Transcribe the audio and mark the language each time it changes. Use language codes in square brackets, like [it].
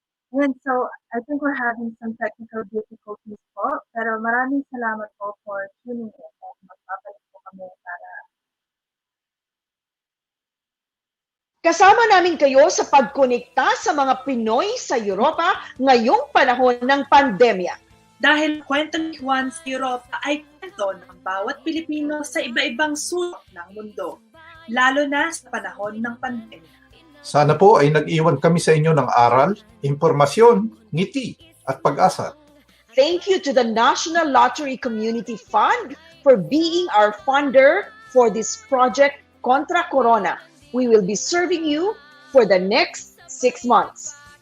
[en] And so, I think we're having some technical difficulties [tl] po, pero maraming salamat po [en] for tuning in. [tl] Magpapalik po kami para kasama namin kayo sa pagkonekta sa mga Pinoy sa Europa ngayong panahon ng pandemya. Dahil kwento ni Juan sa Europa ay kwento ng bawat Pilipino sa iba-ibang sulok ng mundo, lalo na sa panahon ng pandemya. Sana po ay nag-iwan kami sa inyo ng aral, impormasyon, ngiti at pag-asa. [en] Thank you to the National Lottery Community Fund for being our funder for this project Kontra Corona. We will be serving you for the next 6 months.